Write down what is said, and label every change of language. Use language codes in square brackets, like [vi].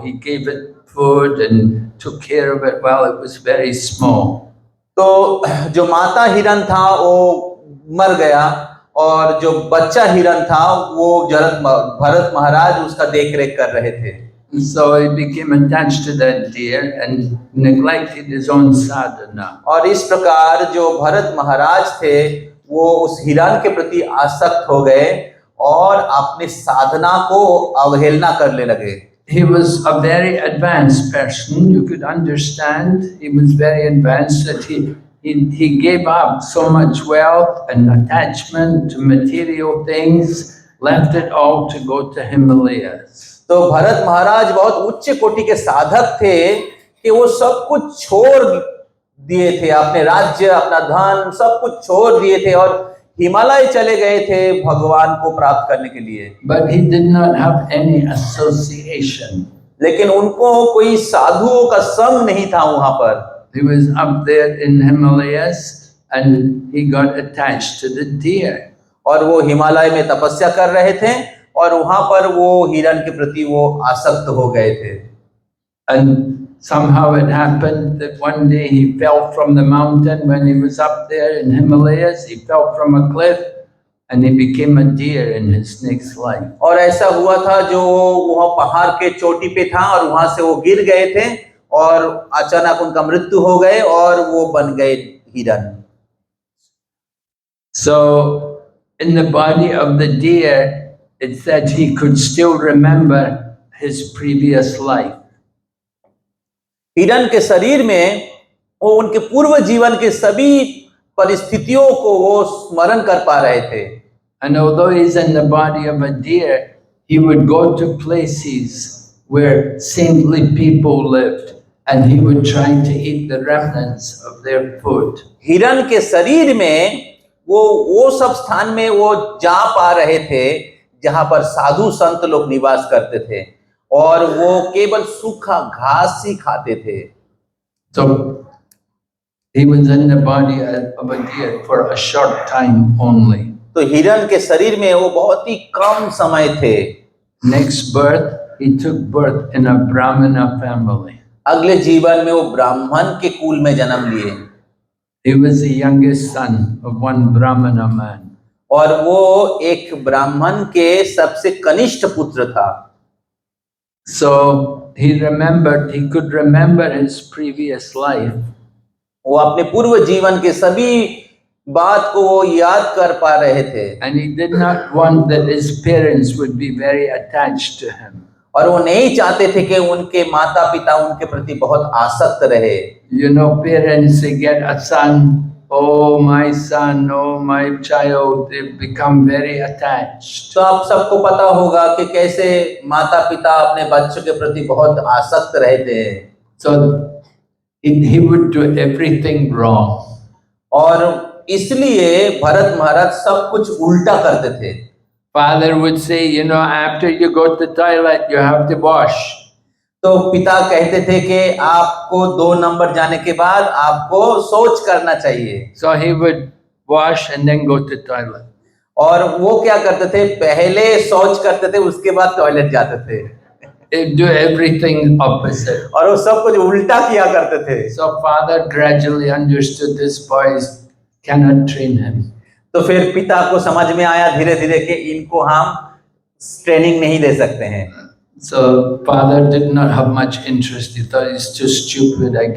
[en] He gave it food and took care of it while it was very small. [hi] तो जो माता हिरण था वो मर गया और जो बच्चा हिरण था वो भरत महाराज उसका देखरेख कर रहे थे। [en] So he became attached to that deer and neglected his own sadhana. [hi] और इस प्रकार जो भरत महाराज थे वो उस हिरण के प्रति आसक्त हो गए और अपनी साधना को अवहेलना करने लगे। [en] He was a very advanced person. You could understand he was very advanced that he gave up so much wealth and attachment to material things, left it all to go to Himalayas. [hi] तो भरत महाराज बहुत उच्च कोटि के साधक थे कि वो सब कुछ छोड़ दिए थे, अपने राज्य, अपना धन सब कुछ छोड़ दिए थे और हिमालय चले गए थे भगवान को प्राप्त करने के लिए, [en] but he did not have any association. [hi] लेकिन उनको कोई साधुओं का संग नहीं था वहां पर। [en] He was up there in Himalayas and he got attached to the deer. [hi] और वो हिमालय में तपस्या कर रहे थे और वहां पर वो हिरण के प्रति वो आसक्त हो गए थे। [en] And somehow it happened that one day he fell from the mountain when he was up there in Himalayas. He fell from a cliff and he became a deer in his next life. [hi] और ऐसा हुआ था जो वह पहाड़ के चोटी पे था और वहां से वो गिर गए थे और अचानक उनका मृत्यु हो गए और वो बन गए हिरण। [en] So in the body of the deer, it said he could still remember his previous life. [hi] हिरण के शरीर में वो उनके पूर्व जीवन के सभी परिस्थितियों को वो स्मरण कर पा रहे थे। [en] And although he's in the body of a deer, he would go to places where saintly people lived and he would try to eat the remnants of their food. [hi] हिरण के शरीर में वो सब स्थान में वो जा पा रहे थे जहां पर साधु संत लोग निवास करते थे और वो केवल सूखा घास ही खाते थे। [en] So he was in the body of a deer for a short time only. [hi] तो हिरण के शरीर में वो बहुत ही कम समय थे। [en] Next birth, he took birth in a Brahmana family. [hi] अगले जीवन में वो ब्राह्मण के कुल में जन्म लिए। [en] He was the youngest son of one Brahmana man. [hi] और वो एक ब्राह्मण के सबसे कनिष्ठ पुत्र था। [en] So he could remember his previous life. [hi] वो अपने पूर्व जीवन के सभी बात को वो याद कर पा रहे थे। [en] And he did not want that his parents would be very attached to him. [hi] और वो नहीं चाहते थे कि उनके माता पिता उनके प्रति बहुत आसक्त रहे। [en] You know, parents, they get a son, oh my son, oh my child, they become very attached. [hi] तो आप सबको पता होगा कि कैसे माता पिता अपने बच्चों के प्रति बहुत आसक्त रहते हैं। [en] So he would do everything wrong. [hi] और इसलिए भरत महाराज सब कुछ उल्टा करते थे। [en] Father would say, you know, after you go to the toilet, you have to wash. [hi] तो पिता कहते थे कि आपको 2 नंबर जाने के बाद आपको शौच करना चाहिए। [en] So he would wash and then go to the toilet. [hi] और वो क्या करते थे, पहले शौच करते थे उसके बाद टॉयलेट जाते थे। [en] They do everything opposite. [hi] और वो सब कुछ उल्टा किया करते थे। [en] So father gradually understood this boy cannot train him. [hi] तो फिर पिता को समझ में आया धीरे धीरे कि इनको हम ट्रेनिंग नहीं दे सकते हैं। [en] So father did not have much interest. He thought he's too stupid.